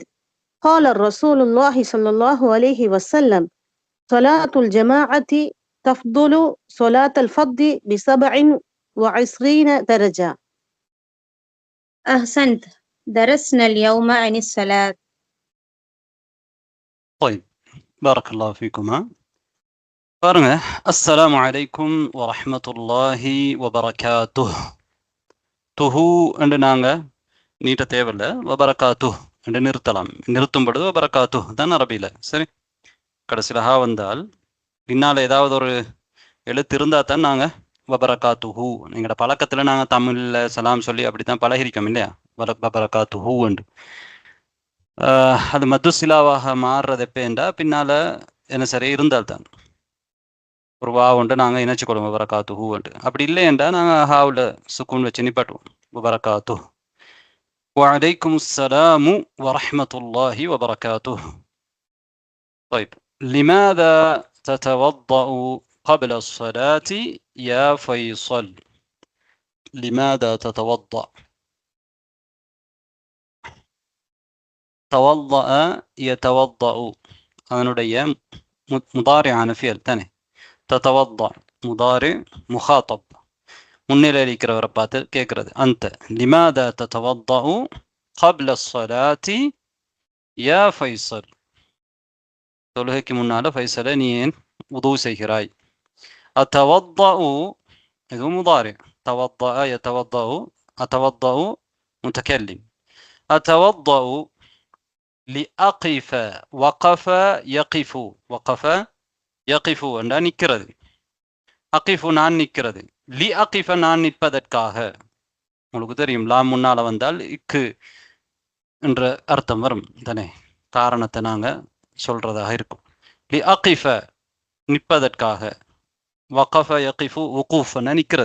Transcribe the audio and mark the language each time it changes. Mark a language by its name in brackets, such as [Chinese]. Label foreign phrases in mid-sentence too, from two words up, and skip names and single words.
[Arabic] قال الرسول الله صلى الله عليه وسلم: صلاة الجماعة تفضل صلاة الفرد ب27 درجة. أحسنت. درسنا اليوم عن الصلاة. طيب, بارك الله فيكما. பாருங்க, السلام عليكم ورحمة الله وبركاته. [Tamil] துஹு என்று நாங்க நீட்ட தேவையில்ல, வபரகாத்துஹ் என்று நிறுத்தலாம். நிறுத்தும் பொழுது வபரகாத்துஹ் தான் அரபியில. சரி, கடைசியில் ஹா வந்தால் பின்னால் ஏதாவது ஒரு எழுத்து இருந்தால் தான் நாங்கள் வபரகாத்துஹு. எங்களோட பழக்கத்தில் நாங்கள் தமிழில் சலாம் சொல்லி அப்படி தான் பழகிருக்கோம் இல்லையா, வபரகாத்துஹு என்று. அது மதுசிலாவாக மாறுறது எப்போண்டா பின்னால் என்ன சரி இருந்தால் தான் ஒரு வா உண்டு நாங்கள் இணைச்சிக்கொள்வோம் வபரகாத்துஹு என்று. அப்படி இல்லையென்றா நாங்கள் ஹாவில் சுக்கூன் வச்சு நிப்பாட்டுவோம், வபரகாத்துஹ். [Arabic] وعليكم السلام ورحمة الله وبركاته. طيب, لماذا تتوضأ قبل الصلاة يا فيصل؟ لماذا تتوضأ؟ توضأ يتوضأ [Tamil] அதனுடைய முதாரியான ஃபியல் தானே. [Arabic] تتوضأ مضارع مخاطب, [Tamil] முன்னிலை இருக்கிறவரை பார்த்து கேட்கறது. [Arabic] அந்த لماذا تتوضأ قبل الصلاة يا فيصل, [Tamil] தொழுகைக்கு முன்னால ஃபைசலை நீ ஏன் உது செய்கிறாய்? [Arabic] أتوضأ இது مضارع، توضأ يتوضأ، أتوضأ متكلم. أتوضأ لأقف وقف يقف, وقف يقف [Tamil] என்றால் நிற்கிறது. அகிஃபு நான் நிற்கிறது, [Arabic] لأقف [Tamil] நான் நிற்பதற்காக. உங்களுக்கு தெரியும், லா முன்னால வந்தால் இக்கு என்ற அர்த்தம் வரும் தானே, காரணத்தை நாங்கள் சொல்றதாக இருக்கும். [Arabic] لأقف நிற்பதற்காக, وقف يقف وقوفا நிற்கிறது.